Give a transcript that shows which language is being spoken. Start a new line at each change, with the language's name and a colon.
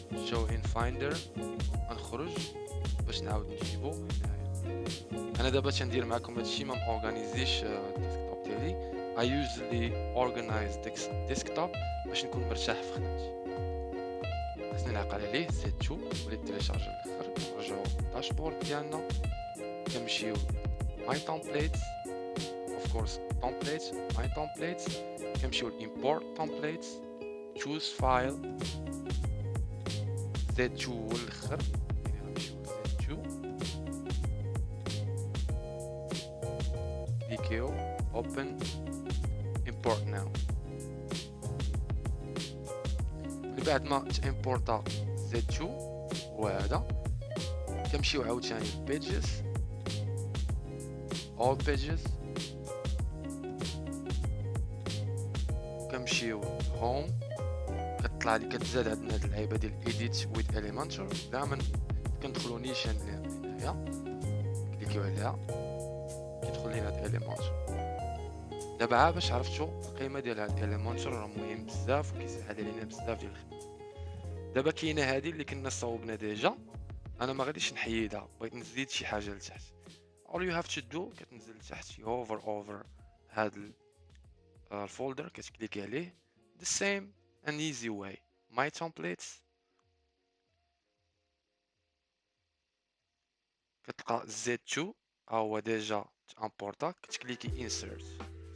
English: show in finder،
Arabic: غنخرج باش نعاود نجيبو هنايا. انا دابا تندير معكم هادشي، ما مورغانيزيش الديسكتوب ديالي.
English: I usually organize desktop
Arabic: باش نكون مرتاح في خدمتي. خصني نعقل عليه Z2 وليت تيليشارجي الاخر. نرجعو للداشبورد ديالنا، كنمشيو
English: my templates، of course templates my templates، كنمشيو ل import templates، choose file Z2
Arabic: هو الاخر، يعني غنمشيو ل
English: Z2 VQ open import now.
Arabic: من بعد ما تimporta Z2 هو هذا، كنمشيو عاوتاني ل pages all pages، كنمشيو home، كتطلع لي كتزاد عندنا هاد اللعيبه ديال
English: edit with elementor.
Arabic: دائما كندخلو نيشان هنايا كليكيو عليها كيدخل لينا هاد elementor. دابا باش عرفتوا القيمه ديال هاد elementor راه مهم بزاف وكيسهل علينا بزاف ديال الخدمه. دابا كاينه هادي اللي كنا صوبنا ديجا، انا ما غاديش نحيدها، بغيت نزيد شي حاجه لتحت.
English: all you have to do
Arabic: كتنزل لتحت
English: over
Arabic: هاد الفولدر، كتكليكي عليه
English: the same and easy way
Arabic: my templates كتلقى Z2 ها هو ديجا تامبورتا كتكليكي insert